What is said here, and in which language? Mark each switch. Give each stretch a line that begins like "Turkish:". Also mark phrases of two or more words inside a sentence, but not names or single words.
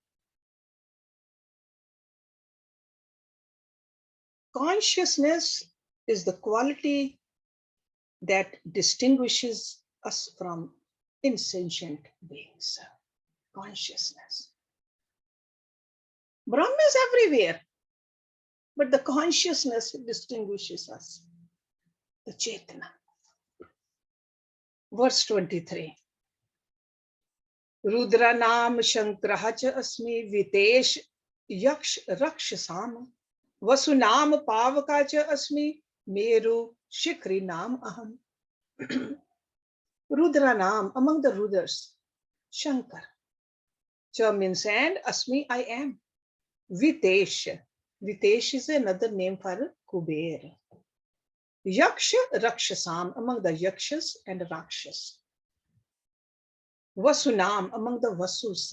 English: Consciousness is the quality that distinguishes us from insentient beings. Consciousness. Brahma is everywhere, but the consciousness distinguishes us, the Chetana. Verse 23.
Sanskrit: Rudranam Shankraha cha asmi Vitesh Yaksh Rakshasam Vasunam Pavaka cha asmi Meru Shikri Nam Aham.
English: Rudranam, among the Rudras, Shankar. Cha means and, Asmi, I am. Vitesh. Vitesh is another name for Kuber.
Sanskrit: Yaksha Rakshasam,
English: among the Yakshas and Rakshas. Vasunam, among the Vasus.